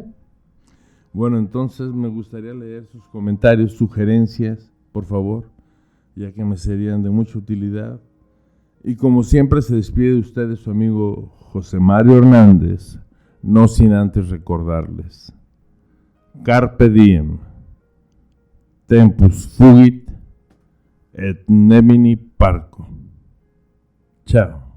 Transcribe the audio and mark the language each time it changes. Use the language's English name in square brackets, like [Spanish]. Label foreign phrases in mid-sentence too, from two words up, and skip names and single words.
[Spanish] Bueno, entonces me gustaría leer sus comentarios, sugerencias, por favor, ya que me serían de mucha utilidad. Y como siempre se despide de ustedes su amigo José Mario Hernández, no sin antes recordarles: [Latin] Carpe diem, tempus fugit, et nemini parco. [Spanish] Chao.